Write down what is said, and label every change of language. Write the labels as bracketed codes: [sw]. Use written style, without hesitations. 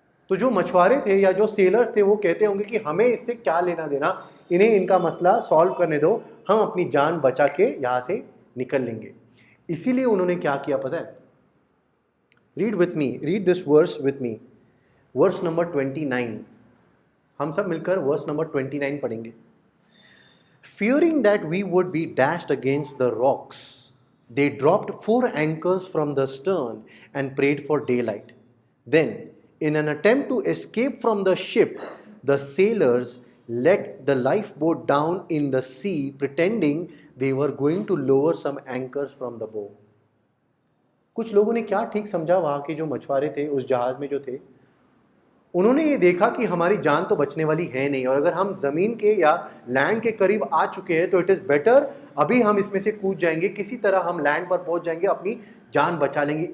[hi] तो जो मछुआरे थे या जो सेलर्स थे वो कहते होंगे कि हमें इससे क्या लेना देना, इन्हें इनका मसला सॉल्व करने दो, हम अपनी जान बचा के यहाँ से निकल लेंगे। इसीलिए उन्होंने क्या किया पता है? [en] Read this verse with me, verse number 29। [hi] हम सब मिलकर वर्स नंबर 29 पढ़ेंगे। [en] Fearing that we would be dashed against the rocks, they dropped 4 anchors from the stern and prayed for daylight. Then, in an attempt to escape from the ship, the sailors let the lifeboat down in the sea, pretending they were going to lower some anchors from the bow. [hi] कुछ लोगों ने क्या ठीक समझा, वहाँ के जो मछुआरे थे उस जहाज में जो थे, उन्होंने ये देखा कि हमारी जान तो बचने वाली है नहीं, और अगर हम ज़मीन के या लैंड के करीब आ चुके हैं तो [en] it is better [hi] अभी हम इसमें से कूद जाएंगे, किसी तरह हम लैंड पर पहुंच जाएंगे, अपनी जान बचा लेंगे।